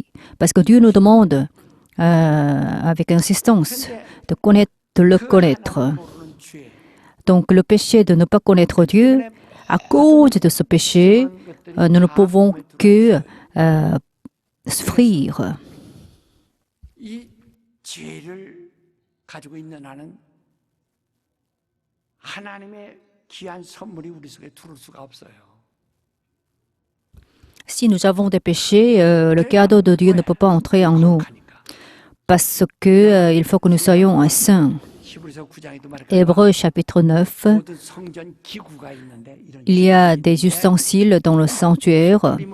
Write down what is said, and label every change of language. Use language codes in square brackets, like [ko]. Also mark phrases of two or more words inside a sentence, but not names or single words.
[fr] Parce que Dieu nous demande avec insistance de le connaître. Donc le péché de ne pas connaître Dieu, à cause de ce péché, nous ne pouvons que souffrir. [ko] 이 죄를 가지고 있는 한은 하나님의 귀한 선물이 우리 속에 들어올 수가 없어요. [fr] Si nous avons des péchés, le cadeau de Dieu ne peut pas entrer en nous. Parce que il faut que nous soyons saints. Hébreux chapitre 9, il y a des ustensiles dans le sanctuaire.